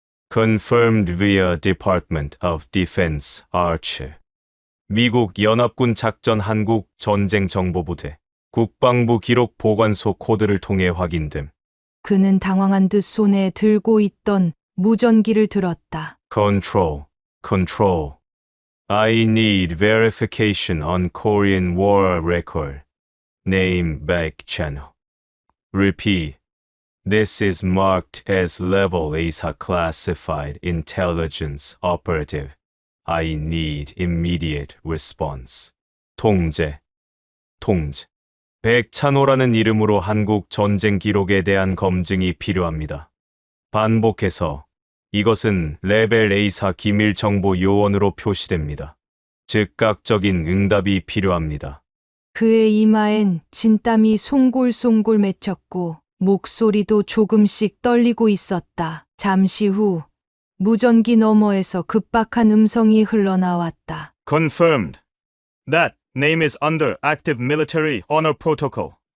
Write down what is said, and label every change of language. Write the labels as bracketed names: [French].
[English] Confirmed via Department of Defense Archer. [Korean] 미국 연합군 작전 한국 전쟁 정보부대 국방부 기록 보관소 코드를 통해 확인됨. 그는 당황한 듯 손에 들고 있던 무전기를 들었다. [English] Control. I need verification on Korean war record. Name Baek-channel. Repeat. This is marked as level ASA classified intelligence operative. I need immediate response. [Korean] 통제. 백찬호라는 이름으로 한국 전쟁 기록에 대한 검증이 필요합니다. 반복해서 이것은 레벨 A사 기밀 정보 요원으로 표시됩니다. 즉각적인 응답이 필요합니다. 그의 이마엔 진땀이 송골송골 맺혔고 목소리도 조금씩 떨리고 있었다. 잠시 후 무전기 너머에서 급박한 음성이 흘러나왔다. [English] Confirmed. That name is under active military honor protocol.